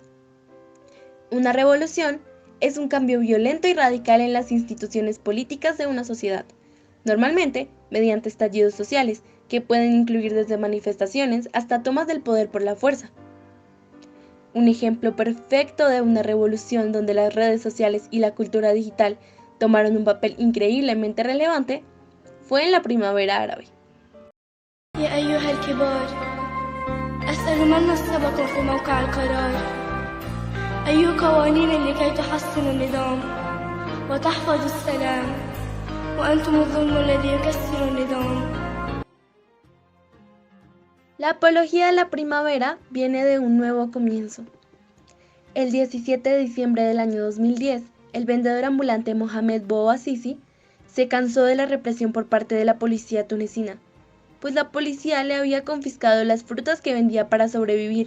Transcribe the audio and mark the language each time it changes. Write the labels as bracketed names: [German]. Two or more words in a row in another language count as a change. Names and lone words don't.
[Spanish] Una revolución es un cambio violento y radical en las instituciones políticas de una sociedad, normalmente mediante estallidos sociales, que pueden incluir desde manifestaciones hasta tomas del poder por la fuerza. Un ejemplo perfecto de una revolución donde las redes sociales y la cultura digital tomaron un papel increíblemente relevante fue en la primavera árabe. [Arabic] يا أيها الكبار أسأل من سبق في موقع القرار أي قوانين لكي تحسن النظام وتحفظ السلام وأنتم الظلم الذي يكسر النظام. [Spanish] La apología de la primavera viene de un nuevo comienzo. El 17 de diciembre del año 2010, el vendedor ambulante Mohamed Bouazizi se cansó de la represión por parte de la policía tunecina, pues la policía le había confiscado las frutas que vendía para sobrevivir.